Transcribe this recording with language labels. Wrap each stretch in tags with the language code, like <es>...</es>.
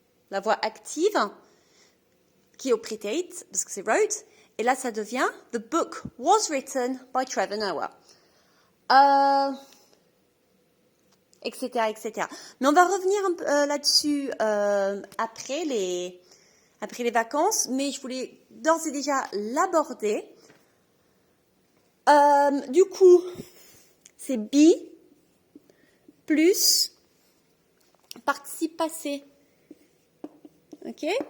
<fr>La voix active, qui est au predate, parce que c'est wrote. Et là, ça devient</fr> <en>the book was written by Trevor Noah.</en> <fr>Etc., etc. Mais on va revenir un peu, là-dessus après les vacances. Mais je voulais d'ores et déjà l'aborder. Du coup, c'est be plus participe passé. OK?</fr>